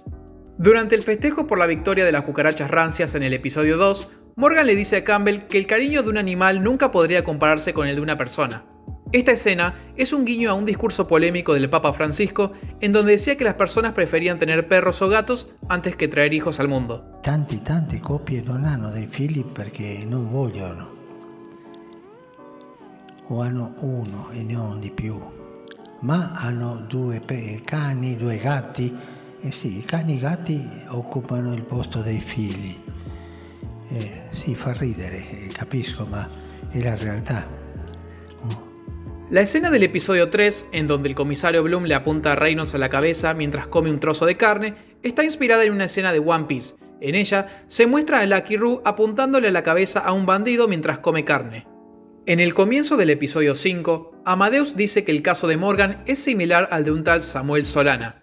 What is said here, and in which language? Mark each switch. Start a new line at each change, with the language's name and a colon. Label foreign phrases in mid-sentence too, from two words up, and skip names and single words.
Spanish: Durante el festejo por la victoria de las cucarachas rancias en el episodio 2, Morgan le dice a Campbell que el cariño de un animal nunca podría compararse con el de una persona. Esta escena es un guiño a un discurso polémico del Papa Francisco en donde decía que las personas preferían tener perros o gatos antes que traer hijos al mundo.
Italian: Tante coppie non hanno dei figli perché non vogliono o hanno uno e non di più, ma hanno due cani, due gatti. Sì, i cani e i gatti occupano il posto dei figli. Sì, fa ridere, capisco, ma è la realtà.
Spanish: La escena del episodio 3, en donde el comisario Bloom le apunta a Reynolds a la cabeza mientras come un trozo de carne, está inspirada en una escena de One Piece. En ella se muestra a Lucky Roo apuntándole a la cabeza a un bandido mientras come carne. En el comienzo del episodio 5, Amadeus dice que el caso de Morgan es similar al de un tal Samuel Solana.